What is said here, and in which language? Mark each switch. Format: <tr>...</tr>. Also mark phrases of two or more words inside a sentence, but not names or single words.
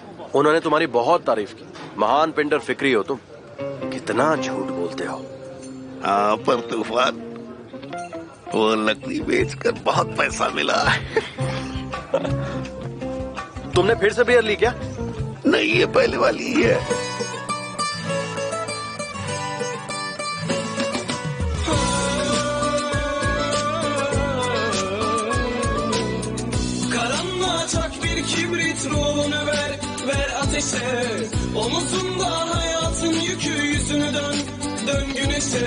<hi>उन्होंने तुम्हारी बहुत तारीफ की। महान पेंटर फिक्री हो तुम। कितना झूठ बोलते हो। हाँ, पर तूफान, वो लकड़ी बेचकर बहुत पैसा मिला। तुमने फिर से बियर ली क्या? नहीं, ये पहले वाली ही है।</hi> <tr>Karanlığa çak bir kibrit, ruhunu ver ateşe. Omuzunda hayatın yükü, yüzünü dön güneşe.</tr>